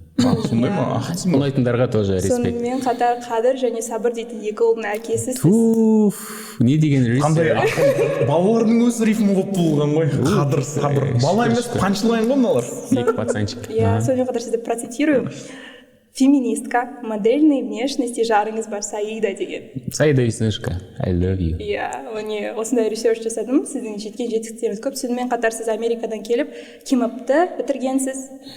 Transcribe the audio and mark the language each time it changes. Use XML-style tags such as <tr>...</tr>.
<kk>Сондай ма? Ұнайтындарға тоже респект. Сонымен қатар Қадыр және Сабыр дейтін 2 ұлдың әкесісіз. Не деген респект. Қандай ақын? Балалардың өзі рифм болып туылған ғой. Қадыр, Сабыр. Бала емес, панчлайн ғой мыналар. 2 пацанчик. Сонымен қатар сізді процитирую. Феминистка,</kk> <ru>модельной внешности</ru> <kk>жарыңыз бар, Саида деген.</kk> <en>Саида Веснушка, I love you.</en> <kk>Оны осындай ресерч жасадым, сіздің жеткен жетістіктеріңіз көп. Сонымен қатар сіз Америкадан келіп, КИМАПты бітіргенсіз.</kk>